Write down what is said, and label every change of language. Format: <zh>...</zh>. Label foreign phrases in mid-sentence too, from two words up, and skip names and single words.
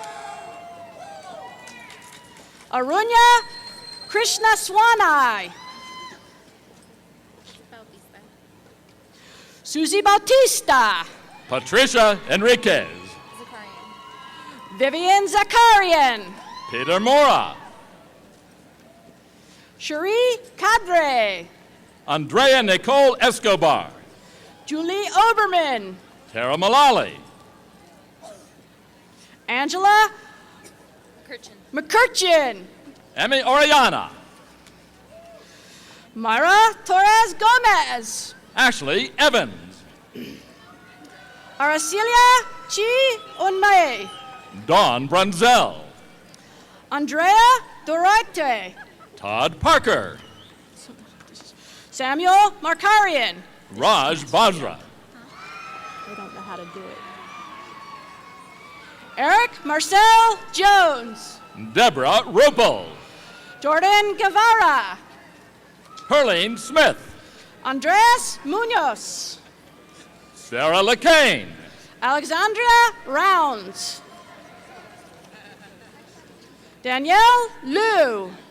<en>Arunya Krishnaswamy. Susie Bautista. Patricia Enriquez. Vivian Zakarian. Peter Mora. Cherie Cadre. Andrea Nicole Escobar. Julie Oberman. Tara Mullally. Angela McCurchin. Emmy Oriana. Myra Torres Gomez. Ashley Evans. Aracelia Chi Unmei. Dawn Brunzel. Andrea Dorite. Todd Parker. Samuel Markarian. Raj Basra. I don't know how to do it. Eric Marcel Jones. Deborah Rupel. Jordan Guevara. Herlene Smith. Andres Munoz. Sarah LeCain. Alexandria Rounds. Danielle Liu.</en>